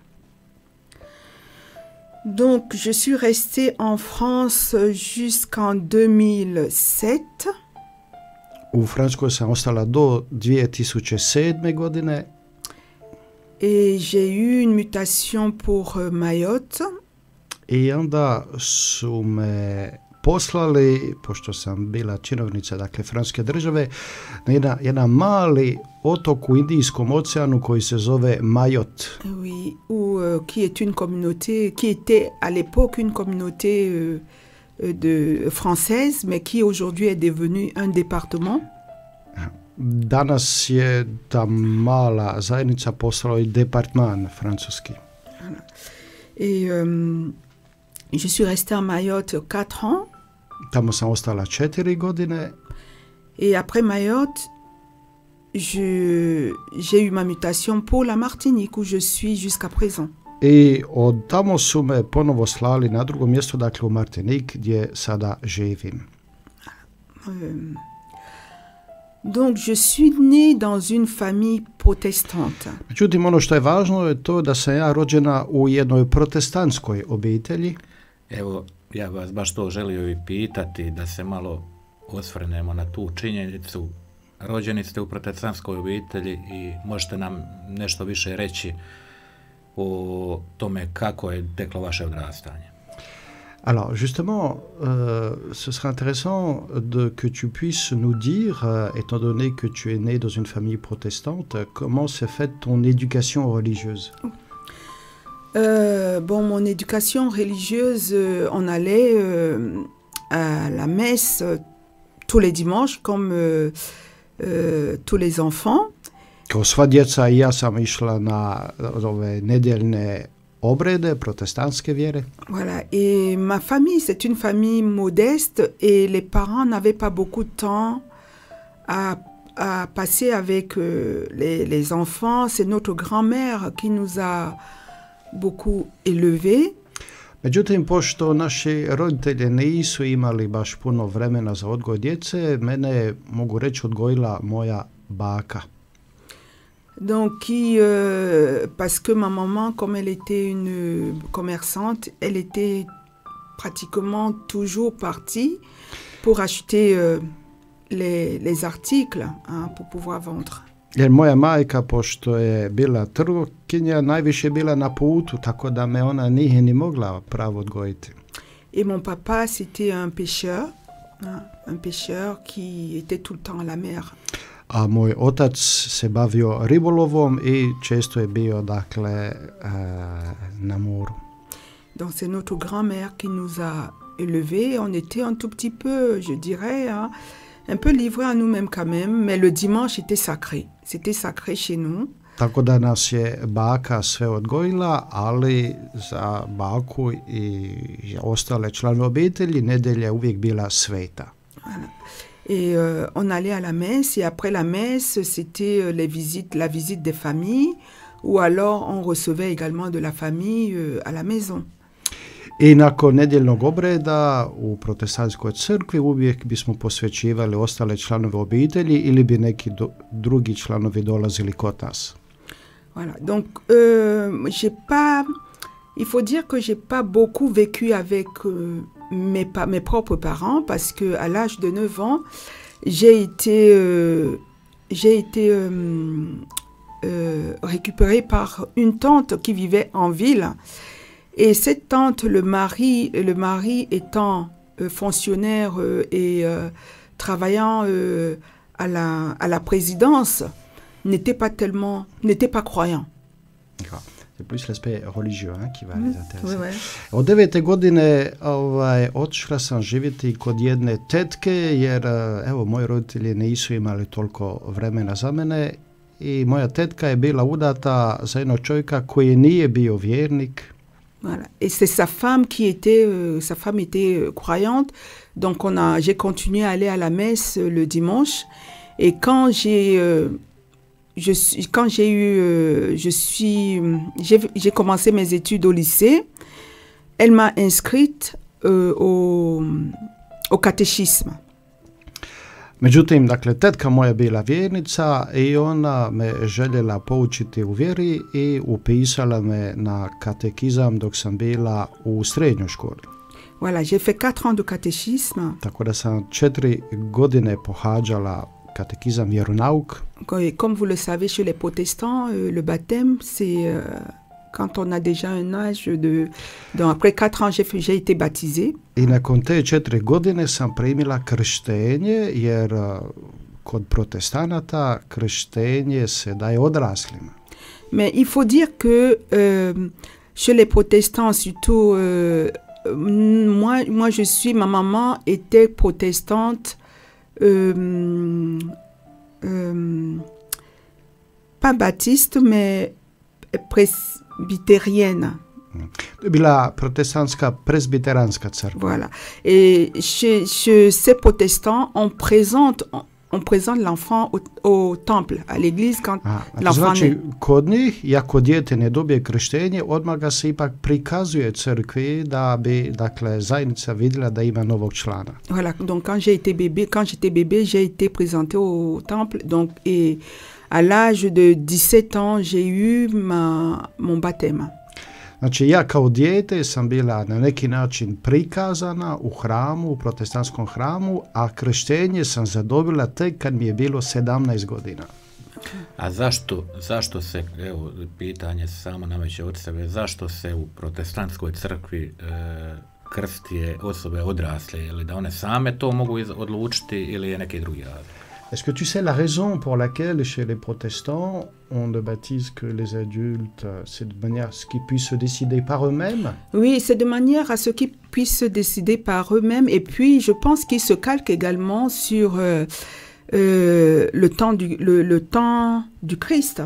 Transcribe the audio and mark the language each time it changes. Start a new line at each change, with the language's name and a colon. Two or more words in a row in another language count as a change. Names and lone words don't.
French: Donc, je suis restée en France jusqu'en 2007.
Croatian: U Francuskoj sam ostala do 2007. godine.
French: Et j'ai eu une mutation pour Mayotte.
Croatian: I onda su me poslali, pošto sam bila činovnica dakle francuske države, na jedan mali otok u Indijskom oceanu koji se zove Mayotte.
French: Oui, qui est une communauté, qui était à l'époque une communauté française, mais qui aujourd'hui est devenue un département.
Croatian: Danas je ta mala zajednica postala i departman francuski.
French: Voilà. Et je suis restée à Mayotte 4 ans.
Croatian: Tamo sam ostala 4 godine.
French: Et après Mayotte, j'ai eu ma mutation pour la Martinique, où je suis jusqu'à présent.
Croatian: I od tamo su me ponovo slali na drugo mjesto, dakle u Martinique, gdje sada živim.
French: Donc, je suis née dans une famille protestante.
Croatian: Međutim, ono što je važno je to da sam ja rođena u jednoj protestantskoj obitelji. Evo, ja vas baš to želio i pitati, da se malo osvrnemo na tu činjenicu. Rođeni ste u protestantskoj obitelji i možete nam nešto više reći o tome kako je teklo vaše odrastanje.
French: Alors, justement, ce serait intéressant que tu puisses nous dire, étant donné que tu es né dans une famille protestante, comment s'est faite ton éducation religieuse? Bon, mon éducation religieuse, on allait à la messe tous les dimanches, comme tous les enfants.
Croatian: Kao sva djeca i ja sam išla na ove nedjeljne obrede protestantske vjere.
French: Voilà, et ma famille, c'est une famille modeste et les parents n'avaient pas beaucoup de temps à passer avec les enfants. C'est notre grand-mère qui nous a beaucoup élevés.
Croatian: Međutim, pošto naši roditelji nisu imali baš puno vremena za odgoj djece, mene, mogu reći, odgojila moja baka.
French: Donc, parce que ma maman, comme elle était une commerçante, elle était pratiquement toujours partie pour acheter les articles pour pouvoir vendre.
Croatian: Jer moja majka, pošto je bila trgovkinja, najviše bila na putu, tako da me ona nije ni mogla pravo odgojiti.
French: Et mon papa, c'était un pêcheur qui était tout le temps à la mer.
Croatian: A moj otac se bavio ribolovom i često je bio, dakle, na moru.
French: Donc c'est notre grand-mère qui nous a élevés. On était un tout petit peu, je dirais, un peu livrés à nous-mêmes quand même, mais le dimanche était sacré. C'était sacré chez nous.
Croatian: Tako da nas je baka sve odgojila, ali za baku i ostale članove obitelji nedjelja je uvijek bila sveta.
French: Voilà. Et on allait à la messe, et après la messe, c'était la visite des familles, ou alors on recevait également de la famille à la maison. I nakon nedjeljnog obreda u protestantskoj crkvi uvijek bismo posvećivali ostale članove obitelji ili bi neki drugi članovi dolazili kod nas. Voilà, donc il faut dire que j'ai pas beaucoup vécu avec mes propres parents, parce que à l'âge de 9 ans, j'ai été récupérée par une tante qui vivait en ville. Et cette tante, le mari étant fonctionnaire et travaillant à la présidence, n'était pas croyant. C'est plus l'aspect religieux qui va les intéresser. Ouais.
Croatian: Od 9. godine otišla sam živjeti kod jedne tetke, jer evo, moji roditelji nisu imali toliko vremena za mene i moja tetka je bila udata za jednog čovjeka koji nije bio vjernik.
French: Voilà. Et c'est sa femme qui était, croyante, donc j'ai continué à aller à la messe le dimanche. Et quand j'ai commencé mes études au lycée, elle m'a inscrite au catéchisme.
Croatian: Međutim, dakle, tetka moja bila vjernica i ona me željela poučiti u vjeri i upisala me na katekizam dok sam bila u srednjoj školi.
French: Voilà, j'ai fait 4 ans de catéchisme.
Croatian: Tako da sam 4 godine pohađala catéchisme, vjeronauk.
French: Comme vous le savez, chez les protestants, le baptême, c'est quand on a déjà un âge donc après 4 ans, j'ai été baptisée.
Croatian: I nakon te 4 godine sam primila krštenje, jer kod protestanata krštenje se daje odraslima.
French: Mais il faut dire que chez les protestants, surtout, moi ma maman était protestante, pas baptiste, mais presbytérienne.
Croatian: To je bila protestantska presbyteranska crkva.
French: Voilà. Et chez ces protestants, on présente l'enfant au temple, à l'église quand l'enfant naît.
Croatian: Kod njih, ako dijete ne dobije krštenje, odmah ga se ipak prikazuje crkvi da bi, dakle, zajednica vidjela da ima novog člana.
French: Voilà, donc quand j'étais bébé, j'ai été présentée au temple, donc, et à l'âge de 17 ans, j'ai eu mon baptême.
Croatian: Znači, ja kao dijete sam bila na neki način prikazana u hramu, u protestantskom hramu, a krštenje sam zadobila tek kad mi je bilo 17 godina. A zašto se, evo, pitanje samo nameće od sebe, zašto se u protestantskoj crkvi krsti osobe odrasle, ili da one same to mogu odlučiti ili je neki drugi razlog?
French: Est-ce que tu sais la raison pour laquelle chez les protestants on ne baptise que les adultes? C'est de manière à ce qu'ils puissent se décider par eux-mêmes? Oui, c'est de manière à ce qu'ils puissent se décider par eux-mêmes. Et puis, je pense qu'ils se calquent également sur le temps du Christ.